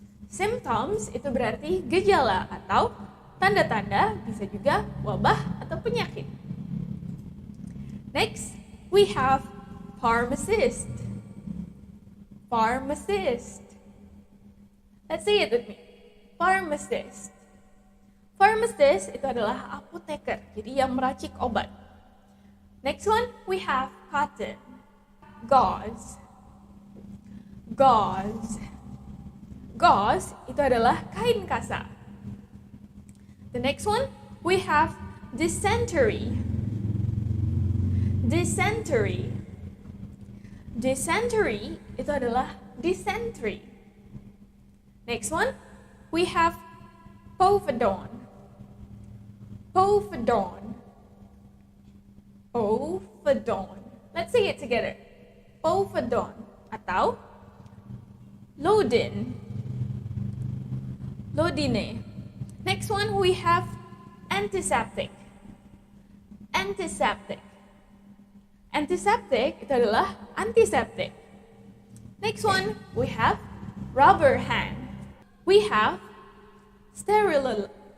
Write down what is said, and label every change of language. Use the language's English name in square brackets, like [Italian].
[Indonesian] Symptoms itu berarti gejala atau tanda-tanda, bisa juga wabah atau penyakit. [English] Next, we have pharmacist. Pharmacist. Let's say it with me. Pharmacist. [Indonesian] Pharmacist itu adalah apoteker, jadi yang meracik obat. [English] Next one, we have cotton. Gauze. Gauze. [Indonesian] Gauze itu adalah kain kasar. [English] The next one, we have dysentery. Dysentery. [Indonesian] Dysentery itu adalah dysentery. [English] Next one, we have povidone. Povidone. Povidone. Let's say it together. [Indonesian] Povidone atau Lodin. Lodine. [English] Next one, we have antiseptic. Antiseptic. [Indonesian] Antiseptic itu adalah antiseptik. [English] Next one, we have rubber hand. We have sterilize.